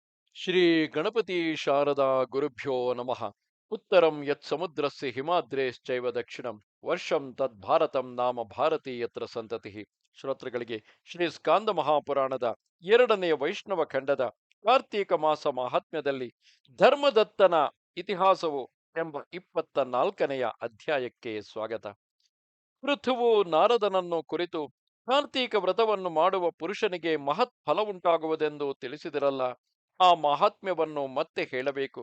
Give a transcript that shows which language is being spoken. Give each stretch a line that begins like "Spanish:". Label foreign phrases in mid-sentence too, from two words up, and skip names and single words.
Sanskrit: ಶ್ರೀ ಗಣಪತಿ ಶಾರದಾ ಗುರುಭ್ಯೋ ನಮಃ. ಉತ್ತರಂ ಯತ್ ಸಮುದ್ರಸ್ಯ ಹಿಮಾದ್ರೇಶ್ಚೈವ ದಕ್ಷಿಣಂ ವರ್ಷಂ ತದ್ ಭಾರತಂ ನಾಮ ಭಾರತಿ ಯತ್ರ ಸಂತತಿ.
Kannada: ಶ್ರೋತೃಗಳಿಗೆ ಶ್ರೀ ಸ್ಕಾಂದ ಮಹಾಪುರಾಣದ ಎರಡನೆಯ ವೈಷ್ಣವ ಖಂಡದ ಕಾರ್ತೀಕ ಮಾಸ ಮಹಾತ್ಮ್ಯದಲ್ಲಿ ಧರ್ಮದತ್ತನ ಇತಿಹಾಸವು ಎಂಬ 24ನೆಯ ಅಧ್ಯಾಯಕ್ಕೆ ಸ್ವಾಗತ. ಪೃಥುವು ನಾರದನನ್ನು ಕುರಿತು ಕಾರ್ತೀಕ ವ್ರತವನ್ನು ಮಾಡುವ ಪುರುಷನಿಗೆ ಮಹತ್ ಫಲವುಂಟಾಗುವುದೆಂದು ತಿಳಿಸಿದಿರಲ್ಲ, ಆ ಮಹಾತ್ಮ್ಯವನ್ನು ಮತ್ತೆ ಹೇಳಬೇಕು.